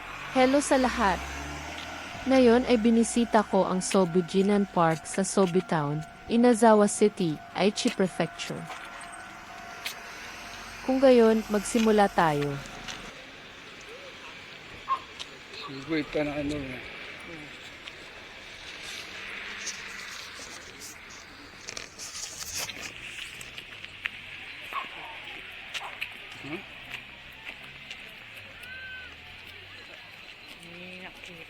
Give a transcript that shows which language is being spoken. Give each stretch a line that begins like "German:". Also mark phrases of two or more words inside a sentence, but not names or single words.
Filipino: Hello sa lahat! Ngayon ay binisita ko ang Sobu Jinan Park sa Sobu Town, Inazawa City, Aichi Prefecture. Kung gayon, magsimula tayo.
Japanese: すごいいっぱい並んでるね。みんな黄色い。